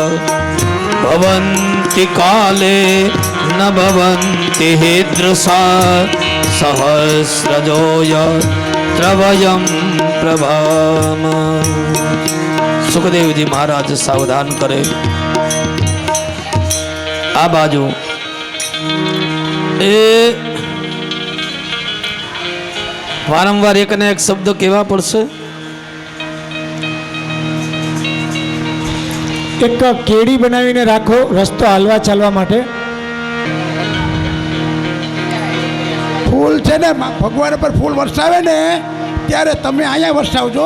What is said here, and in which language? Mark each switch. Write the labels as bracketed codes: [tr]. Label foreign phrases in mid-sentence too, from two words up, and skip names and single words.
[sa] भवन्ति काले न भवन्ति हीदृशा सहस्रजो यत्र वयं प्रभाम. [hi] सुखदेव जी महाराज सावधान करे. [gu] આ બાજુ એ વારંવાર એક ને એક શબ્દ કહેવા પડશે. એક કેડી બનાવીને રાખો રસ્તો હાલવા ચાલવા માટે. ફૂલ છે ને ભગવાન પર ફૂલ વરસાવે ને ત્યારે તમે અહીંયા વરસાવજો.